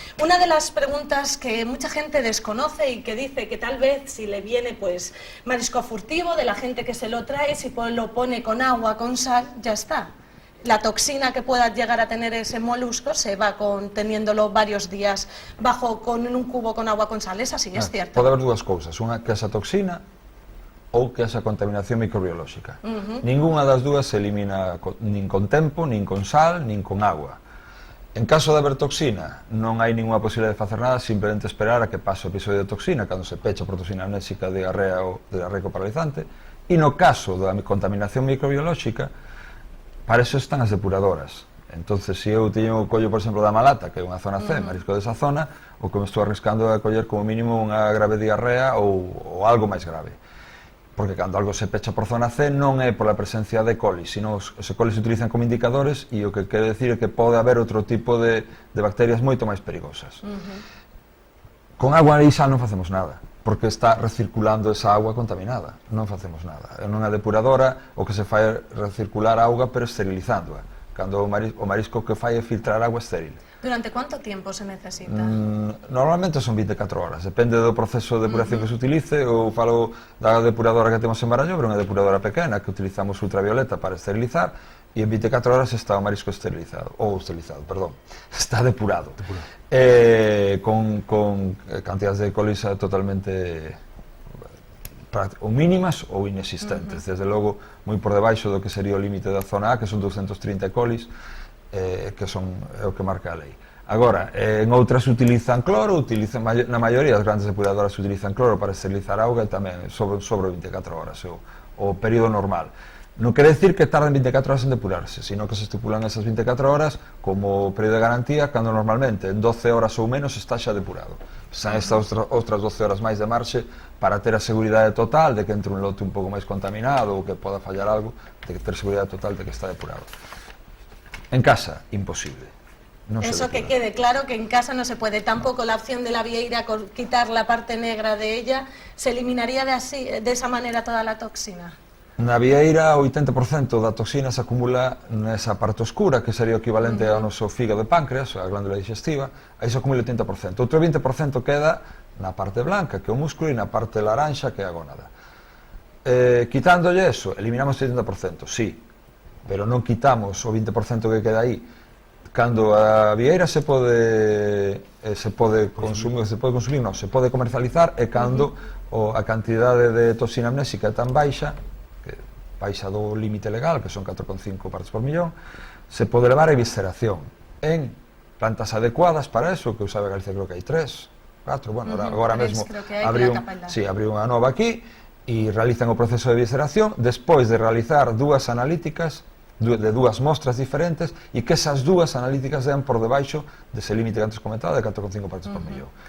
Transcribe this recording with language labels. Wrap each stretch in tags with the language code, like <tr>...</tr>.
<es>Una de las preguntas que mucha gente desconoce y que dice que tal vez si le viene pues marisco furtivo de la gente que se lo trae, si lo pone con agua, con sal, ya está. La toxina que pueda llegar a tener ese molusco se va conteniéndolo varios días con un cubo con agua con sal, es así, es cierto.</es> <gl>Pode haber dúas cousas, unha que esa toxina ou que esa contaminación microbiolóxica. Ninguna das dúas se elimina nin con tempo, nin con sal, nin con agua. En caso de haber toxina, non hai ninguna posibilidade de facer nada, simplemente esperar a que pase o episodio de toxina, cando se pecha por toxina anéxica de diarrea ou de diarreico paralizante. E no caso da contaminación microbiolóxica, para eso están as depuradoras. Entonces, se eu teño o collo, por exemplo, da Malata, que é unha zona C, marisco desa zona, o que me estou arriscando é a coller como mínimo unha grave diarrea ou algo máis grave. Porque cando algo se pecha por zona C non é por a presencia de coli, sino os coli se utilizan como indicadores e o que quere decir é que pode haber outro tipo de bacterias moito máis perigosas. Con agua e sal non facemos nada, porque está recirculando esa agua contaminada, non facemos nada. En unha depuradora o que se fai é recircular a auga pero esterilizándoa, cando o marisco que fai é filtrar agua estéril.</gl> <es>¿Durante cuánto tiempo se necesita?</es> <gl>Normalmente son 24 horas, depende do proceso de depuración que se utilice. Eu falo da depuradora que temos en Barallobre, unha depuradora pequena que utilizamos ultravioleta para esterilizar, y en 24 horas está o marisco esterilizado, perdón, está depurado. Con cantidades de colis totalmente ou mínimas ou inexistentes, desde logo moi por debaixo do que sería o límite da zona A, que son 230 colis, que son o que marca a lei. Agora, en outras utilizan cloro, na maioría das grandes depuradoras utilizan cloro para esterilizar auga, e tamén sobre 24 horas, o período normal. Non quere decir que tarden 24 horas en depurarse, sino que se estipulan esas 24 horas como período de garantía, cando normalmente en 12 horas ou menos está xa depurado. Son estas outras 12 horas máis de marxe para ter a seguridade total de que entre un lote un pouco máis contaminado ou que poda fallar algo, de que ter seguridade total de que está depurado. En casa, imposible. No</gl> <es>Eso que quede claro, que en casa no se puede. Tampoco la opción de la vieira, quitar la parte negra de ella, ¿se eliminaría de esa manera toda la toxina?</es> <gl>Na vieira, o 80% da toxina se acumula nesa parte oscura, que sería o equivalente ao noso fígado e páncreas, a glándula digestiva, aí se acumula o 80%. Outro 20% queda na parte blanca, que é o músculo, e na parte laranxa, que é a gónada. Quitándolle eso, eliminamos o 70%, sí, pero non quitamos o 20% que queda aí. Cando a vieira se pode comercializar, e cando a cantidade de toxina amnésica é tan baixa, que baixa do límite legal, que son 4,5 partes por millón, se pode levar a evisceración en plantas adecuadas para eso, que usaba Galicia, creo que hai 3, 4, bueno, agora mesmo abriu unha nova aquí, e realizan o proceso de evisceración despois de realizar dúas analíticas de dúas mostras diferentes, e que esas dúas analíticas dean por debaixo dese límite que antes comentaba de 4,5 partes por millón.</gl>